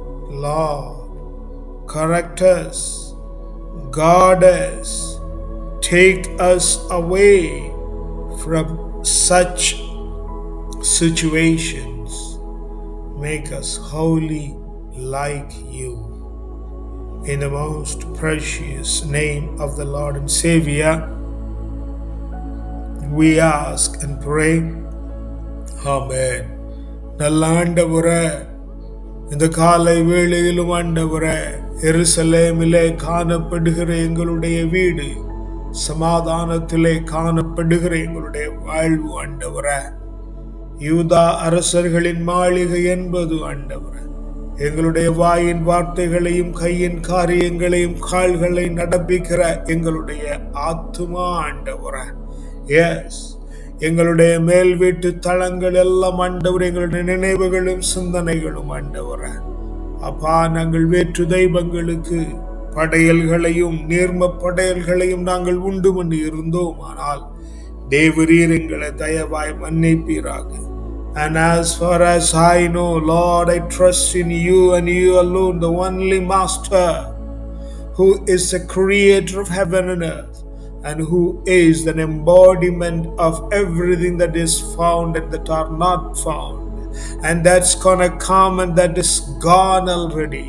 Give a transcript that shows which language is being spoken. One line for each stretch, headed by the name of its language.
English: Lord, correct us, guard us, take us away from such situations. Make us holy like you. In the most precious name of the Lord and Savior, we ask and pray. Amen.
Tamil: நல்ல ஆண்டவரே, இந்த காலை வேளையிலும் ஆண்டவரே, எருசலேமிலே காணப்படுகிற எங்களுடைய வீடு சமாதானத்திலே காணப்படுகிற எங்களுடைய வாழ்வு ஆண்டவரே, யூதா அரசர்களின் மாளிகை என்பது ஆண்டவரே, எங்களுடைய வாயின் வார்த்தைகளையும் கையின் காரியங்களையும் கால்களை நடப்பிக்கிற எங்களுடைய ஆத்துமா ஆண்டவரே. எஸ், எங்களுடைய மேல் வீட்டு தளங்கள் எல்லாம் ஆண்டவரே, எங்களுடைய நினைவுகளும் சிந்தனைகளும் ஆண்டவரே. அப்பா, நாங்கள் வேற்று தெய்வங்களுக்கு படையல்களையும் நீர்ம படையல்களையும் நாங்கள் உண்டு பண்ணி இருந்தோம். ஆனால் தேவரீர் எங்களை தயவாய் மன்னிப்பீராக.
English: And as far as I know, Lord, I trust in you and you alone, the only Master, who is the creator of heaven and earth, and who is an embodiment of everything that is found and that are not found, and that's gonna come and that is gone already.